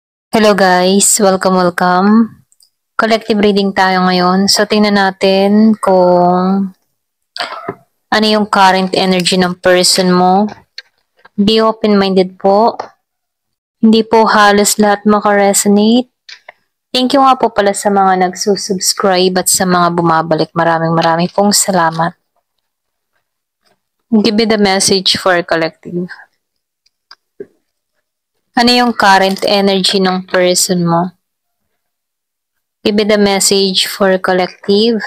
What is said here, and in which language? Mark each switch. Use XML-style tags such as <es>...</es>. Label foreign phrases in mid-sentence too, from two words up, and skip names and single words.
<en>Hello guys, welcome. Collective reading</en> <tl>tayo ngayon. So tingnan natin kung ano yung</tl> <en>current energy</en> <tl>ng person mo.</tl> <en>Be open-minded po.</en> <tl>Hindi po halos lahat makaresonate.</tl> <en>Thank you</en> <tl>nga po pala sa mga nagsusubscribe at sa mga bumabalik. Maraming pong salamat.</tl> <en>Give me the message for collective.</en> <tl>Ano yung</tl> <en>current energy</en> <tl>ng person mo?</tl> <en>Give me the message for collective.</en>